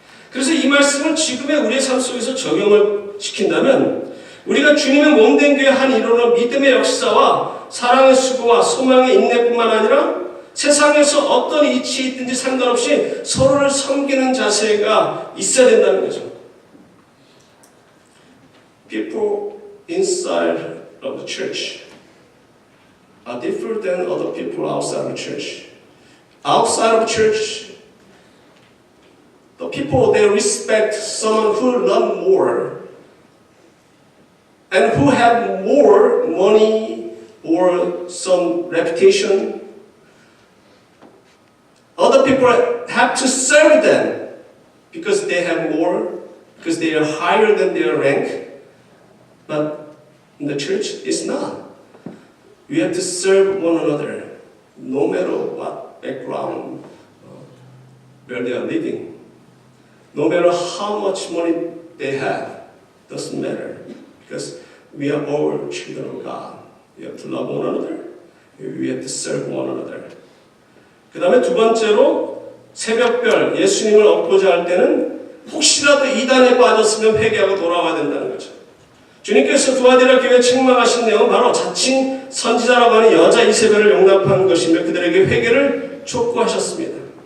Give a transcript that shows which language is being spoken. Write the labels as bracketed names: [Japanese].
[Korean] 그래서 이 말씀을 지금의 우리의 삶 속에서 적용을 시킨다면 우리가 주님의 몸된 교회 한 일원으로 믿음의 역사와 사랑의 수고와 소망의 인내뿐만 아니라 세상에서 어떤 이치에 있든지 상관없이 서로를 섬기는 자세가 있어야 된다는 거죠. [English] People inside of the church are different than other people outside of church. Outside of church, the people, they respect someone who learn more and who have more money or some reputation. Other people have to serve them because they have more, because they are higher than their rank. But in the church, it's not. We have to serve one another, no matter what background, where they are living. No matter how much money they have, doesn't matter. Because we are all children of God. We have to love one another. We have to serve one another. [Korean] 그 다음에 두 번째로 새벽별 예수님을 얻고자 할 때는 혹시라도 이단에 빠졌으면 회개하고 돌아와야 된다는 거죠. 주님께서 두아디라 교회에 책망하신 내용은 바로 자칭 선지자라고 하는 여자 이세벨을 용납한 것이며 그들에게 회개를 촉구하셨습니다.